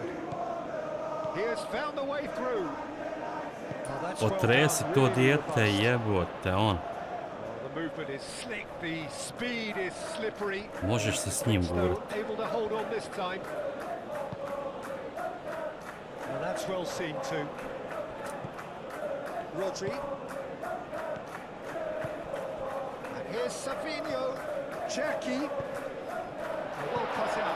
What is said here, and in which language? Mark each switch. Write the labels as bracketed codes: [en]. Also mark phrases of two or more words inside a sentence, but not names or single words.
[en] He has found the way through. Oh, that's well [hr] Otresi [en] done, to really [hr] dijete, [en] robust. [hr] jebote, on. [en] The movement is slick, the speed is slippery. [hr] Možeš se s njim [en] Still [hr] gurati. [en] able to hold on this time. And that's well seen too. Rodri. And here's Savinho. Jackie. Well cut out.